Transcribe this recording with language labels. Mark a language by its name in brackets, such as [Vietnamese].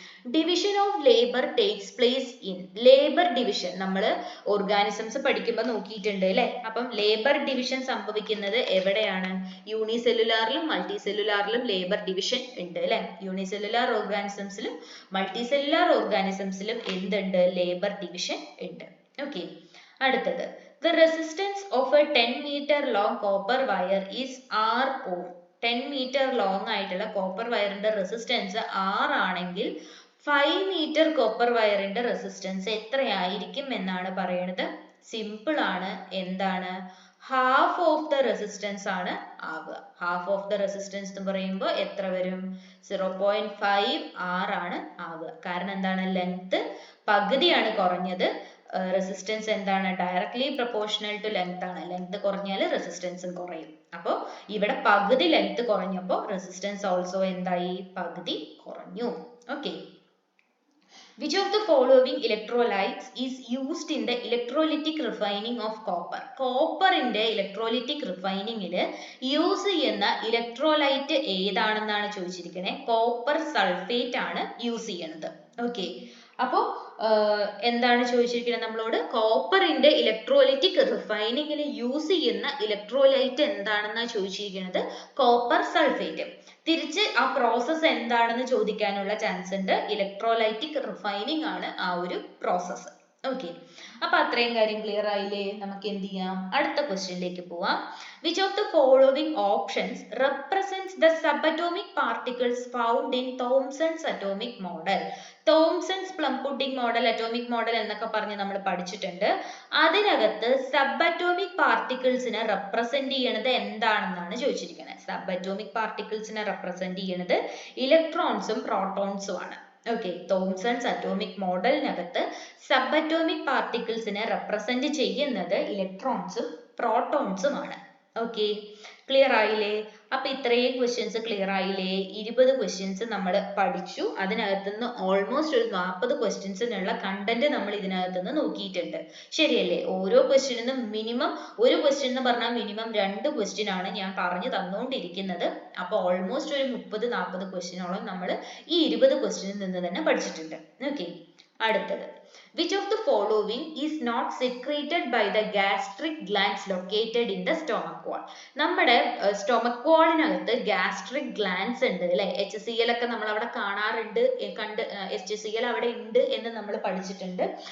[Malayalam] Division of labour takes place in. Labour division നമ്മൾ organisms പഠിക്കുമ്പോൾ നോക്കിയിട്ടുണ്ട് അല്ലെ. അപ്പം ലേബർ ഡിവിഷൻ സംഭവിക്കുന്നത് എവിടെയാണ്? യൂണിസെല്ലുലാറിലും മൾട്ടിസെല്ലുലാറിലും ലേബർ ഡിവിഷൻ ഉണ്ട് അല്ലെ. യൂണിസെല്ലുലാർ ഓർഗാനിസംസിലും മൾട്ടിസെല്ലുലാർ ഓർഗാനിസംസിലും എന്തുണ്ട്? ലേബർ ഡിവിഷൻ ഉണ്ട്. ഓക്കെ. അടുത്തത്, [English] the resistance of a 10 meter long copper wire is R ohm. [Malayalam] 10 meter long ആയിട്ടുള്ള കോപ്പർ വയറിന്റെ റെസിസ്റ്റൻസ് R ആണെങ്കിൽ 5 meter കോപ്പർ വയറിന്റെ റെസിസ്റ്റൻസ് എത്രയായിരിക്കും എന്നാണ് പറയുന്നത്? സിമ്പിൾ ആണ്. എന്താണ്? ഹാഫ് ഓഫ് ദ റെസിസ്റ്റൻസ് ആണ് ആവുക. ഹാഫ് ഓഫ് ദ റെസിസ്റ്റൻസ് എന്ന് പറയുമ്പോൾ എത്ര വരും? 0.5 R ആണ് ആവുക. കാരണം എന്താണ്? ലെങ്ത് പകുതിയാണ് കുറഞ്ഞത്. റെസിസ്റ്റൻസ് എന്താണ്? ഡയറക്ട്ലി പ്രൊപ്പോർഷണൽ ടു ലെങ്ത് ആണ്. ലെങ്ത് കുറഞ്ഞാൽ റെസിസ്റ്റൻസും കുറയും. അപ്പോൾ ഇവിടെ പകുതി ലെങ്ത് കുറഞ്ഞപ്പോൾ റെസിസ്റ്റൻസ് ഓൾസോ എന്തായി? പകുതി കുറഞ്ഞു. Okay. [English] Which of the following electrolytes is used in the electrolytic refining of copper? [Malayalam] Copper ന്റെ electrolytic refining ൽ യൂസ് ചെയ്യുന്ന ഇലക്ട്രോലൈറ്റ് ഏതാണെന്നാണ് ചോദിച്ചിരിക്കുന്നത്. കോപ്പർ സൾഫേറ്റ് ആണ് യൂസ് ചെയ്യുന്നത്. ഓക്കെ. അപ്പോൾ എന്താണ് ചോദിച്ചിരിക്കുന്നത് നമ്മളോട്? കോപ്പറിന്റെ ഇലക്ട്രോലൈറ്റിക് റിഫൈനിങ്ങിൽ യൂസ് ചെയ്യുന്ന ഇലക്ട്രോലൈറ്റ് എന്താണെന്നാണ് ചോദിച്ചിരിക്കുന്നത്? Copper sulphate. തിരിച്ച് ആ പ്രോസസ്സ് എന്താണെന്ന് ചോദിക്കാനുള്ള ചാൻസ് ഉണ്ട്. ഇലക്ട്രോലൈറ്റിക് റിഫൈനിങ് ആണ് ആ ഒരു പ്രോസസ്സ്. ഓക്കെ. അപ്പൊ അത്രയും കാര്യം ക്ലിയർ ആയില്ലേ? നമുക്ക് എന്ത് ചെയ്യാം? അടുത്ത ക്വസ്റ്റ്യനിലേക്ക് പോവാം. [English] Which of the following options represents the subatomic particles found in Thomson's atomic model? [Malayalam] തോംസൺസ് plum pudding model, atomic model എന്നൊക്കെ പറഞ്ഞ് നമ്മൾ പഠിച്ചിട്ടുണ്ട്. അതിനകത്ത് സബ് അറ്റോമിക് പാർട്ടിക്കിൾസിനെ റെപ്രസെന്റ് ചെയ്യണത് എന്താണെന്നാണ് ചോദിച്ചിരിക്കുന്നത്. സബ് അറ്റോമിക് പാർട്ടിക്കിൾസിനെ റെപ്രസെന്റ് ചെയ്യണത് ഇലക്ട്രോൺസും പ്രോട്ടോൺസും ആണ്. Okay. തോംസൺസ് atomic മോഡലിനകത്ത് sub atomic പാർട്ടിക്കിൾസിനെ represent ചെയ്യുന്നത് ഇലക്ട്രോൺസും പ്രോട്ടോൺസും ആണ്. ഓക്കെ. ക്ലിയർ ആയില്ലേ? അപ്പൊ ഇത്രയും ക്വസ്റ്റ്യൻസ് ക്ലിയർ ആയില്ലേ? 20 ക്വസ്റ്റ്യൻസ് നമ്മൾ പഠിച്ചു. അതിനകത്തുനിന്ന് ഓൾമോസ്റ്റ് ഒരു 40 ക്വസ്റ്റ്യൻസിനുള്ള കണ്ടന്റ് നമ്മൾ ഇതിനകത്തുനിന്ന് നോക്കിയിട്ടുണ്ട്. ശരിയല്ലേ? ഓരോ ക്വസ്റ്റ്യനും മിനിമം ഒരു ക്വസ്റ്റ്യൻ എന്ന് പറഞ്ഞാൽ മിനിമം 2 ക്വസ്റ്റ്യൻ ആണ് ഞാൻ പറഞ്ഞു തന്നുകൊണ്ടിരിക്കുന്നത്. അപ്പൊ ഓൾമോസ്റ്റ് ഒരു 30-40 ക്വസ്റ്റ്യനോളം നമ്മൾ ഈ 20 ക്വസ്റ്റ്യനിൽ നിന്ന് തന്നെ പഠിച്ചിട്ടുണ്ട്. ഓക്കെ. അടുത്തത്, [English] which of the following is not secreted by the gastric glands located in the stomach wall? [Malayalam] നമ്മുടെ stomach wallനകത്ത് gastric glands ഉണ്ട് അല്ലെ. HCl ഒക്കെ നമ്മൾ അവിടെ കാണാറുണ്ട്, HCl അവിടെ ഉണ്ട് എന്ന് നമ്മൾ പഠിച്ചിട്ടുണ്ട്.